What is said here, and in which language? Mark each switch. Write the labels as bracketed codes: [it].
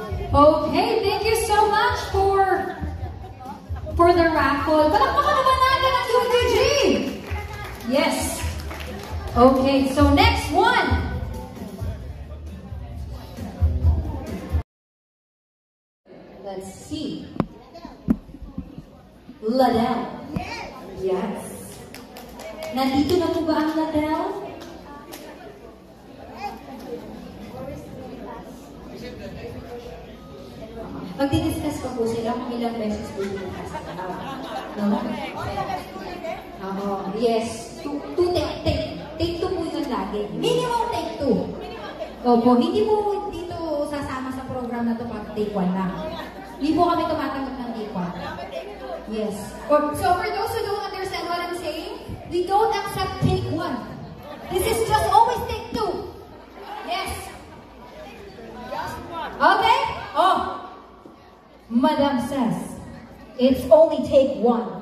[en] Okay, thank you so much for the raffle. [tl] Palakpakan naman natin ang UTG! [en] Yes. Okay, so next one. Let's see. Ladel. Yes. [tl] Nandito na po ba ang Ladel? Magdi-discuss pa po sila kung ilang beses po yung kasama. No? Oo. Yes. Take two po yun lagi. Minimum take two. Opo. Hindi po dito sasama sa program na ito pag take one lang. Hindi po kami tumatanggap ng take one. [en] Yes. So for those who don't understand what I'm saying, we don't accept take one. This is just always take two. Yes. Okay? Oh. Madam says, it's only take one.